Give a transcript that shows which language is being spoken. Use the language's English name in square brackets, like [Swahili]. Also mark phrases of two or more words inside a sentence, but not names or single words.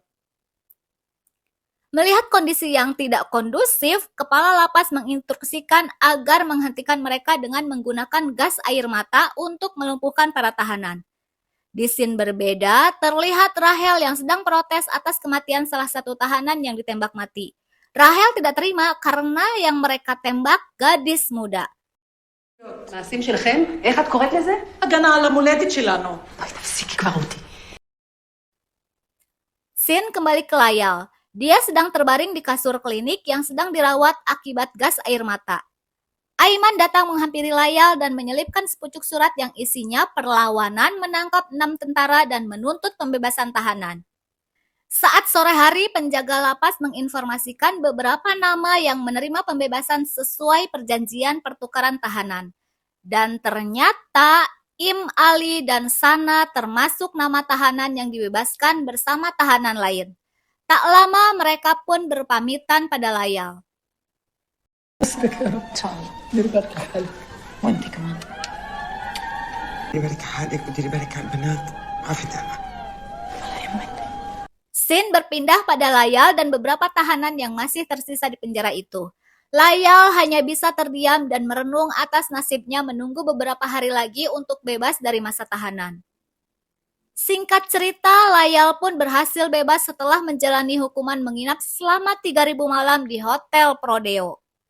[Indonesian] Melihat kondisi yang tidak kondusif, kepala lapas menginstruksikan agar menghentikan mereka dengan menggunakan gas air mata untuk melumpuhkan para tahanan. Di scene berbeda, terlihat Rahel yang sedang protes atas kematian salah satu tahanan yang ditembak mati. Rahel tidak terima karena yang mereka tembak gadis muda. [Hebrew] מעשים שלכם? איך את קוראת לזה? הגנה על המולדת שלנו. בואי תפסיקי כבר אותי. [Indonesian] Scene kembali ke Layal. Dia sedang terbaring di kasur klinik yang sedang dirawat akibat gas air mata. Aiman datang menghampiri Layal dan menyelipkan sepucuk surat yang isinya perlawanan menangkap 6 tentara dan menuntut pembebasan tahanan. Saat sore hari, penjaga lapas menginformasikan beberapa nama yang menerima pembebasan sesuai perjanjian pertukaran tahanan. Dan ternyata Im Ali dan Sana termasuk nama tahanan yang dibebaskan bersama tahanan lain. Tak lama mereka pun berpamitan pada Layal. [Arabic] ديري بالك على حالك. وانت كمان. ديري بالك على حالك وديري بالك على البنات. ما في داعي. [Indonesian] Scene Scene berpindah pada Layal dan beberapa tahanan yang masih tersisa di penjara itu. Layal hanya bisa terdiam dan merenung atas nasibnya menunggu beberapa hari lagi untuk bebas dari masa tahanan. Singkat cerita, Layal pun berhasil bebas setelah menjalani hukuman menginap selama 3.000 malam di Hotel Prodeo.